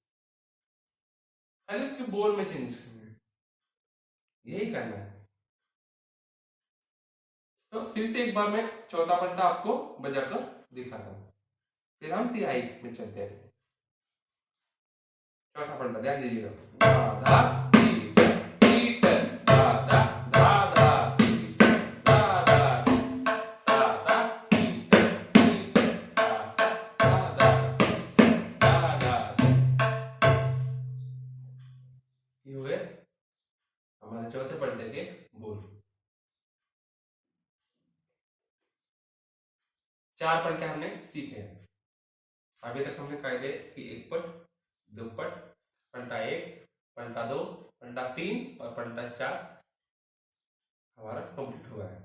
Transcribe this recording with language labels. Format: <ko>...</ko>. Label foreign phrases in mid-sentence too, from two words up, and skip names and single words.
<hi>खाली उसके बोल में चेंजेस करने हैं, यही करना है। तो फिर से एक बार मैं चौथा पलटा आपको बजाकर दिखाता हूं, फिर हम तिहाई में चलते हैं। चौथा पलटा ध्यान दीजिएगा। धा धी धी ध धा धा धा धा धी धा धा धा धा धी धी धा धा धा धा। ये हुए हमारे चौथे पलटे के बोल। 4 पलटे हमने सीखे हैं। अभी तक हमने कायदे कि एक पट, दो पट, पलटा 1, पलटा 2, पलटा 3 और पलटा 4 हमारा कंप्लीट हुआ है।</hi>